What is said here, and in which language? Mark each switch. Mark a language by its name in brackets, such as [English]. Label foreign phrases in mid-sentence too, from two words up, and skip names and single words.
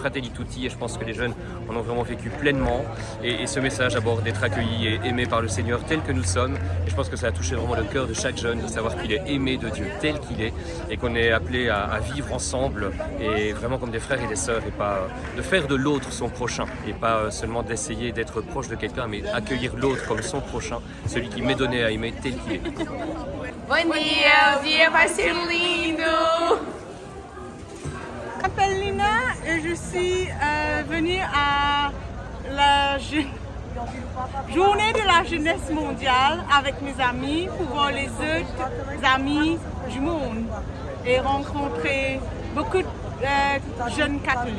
[French] Fratelli Tutti et je pense que les jeunes en ont vraiment vécu pleinement et ce message à bord d'être accueillis et aimés par le Seigneur tel que nous sommes et je pense que ça a touché vraiment le cœur de chaque jeune de savoir qu'il est aimé de Dieu tel qu'il est et qu'on est appelé à vivre ensemble et vraiment comme des frères et des sœurs et pas de faire de l'autre son prochain et pas seulement d'essayer d'être proche de quelqu'un mais accueillir l'autre comme son prochain, celui qui m'est donné à aimer tel qu'il est. [Portuguese] Bom dia, o dia vai ser lindo! [French] Je m'appelle Lina et je suis venue à la journée de la jeunesse mondiale avec mes amis pour voir les autres amis du monde et rencontrer beaucoup de jeunes catholiques.